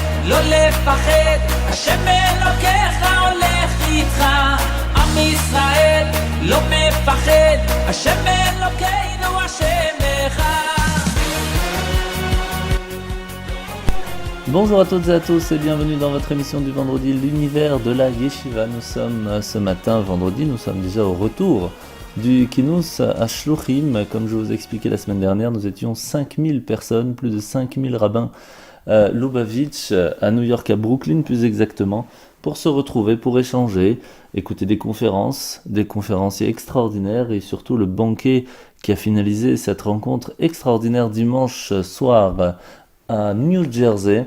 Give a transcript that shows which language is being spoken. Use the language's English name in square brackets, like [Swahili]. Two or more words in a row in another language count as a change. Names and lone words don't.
[Hebrew] לא לפחד, השם אלוקיך הולך איתך. עם ישראל לא מפחד, השם אלוקינו השם אחד. [French] Bonjour à toutes et à tous et bienvenue dans votre émission du vendredi, l'univers de la Yeshiva. Nous sommes ce matin, vendredi, nous sommes déjà au retour du Kinous à Shluchim. Comme je vous ai expliqué la semaine dernière, nous étions 5000 personnes, plus de 5000 rabbins Lubavitch, à New York, à Brooklyn plus exactement, pour se retrouver, pour échanger, écouter des conférenciers extraordinaires et surtout le banquet qui a finalisé cette rencontre extraordinaire dimanche soir à New Jersey.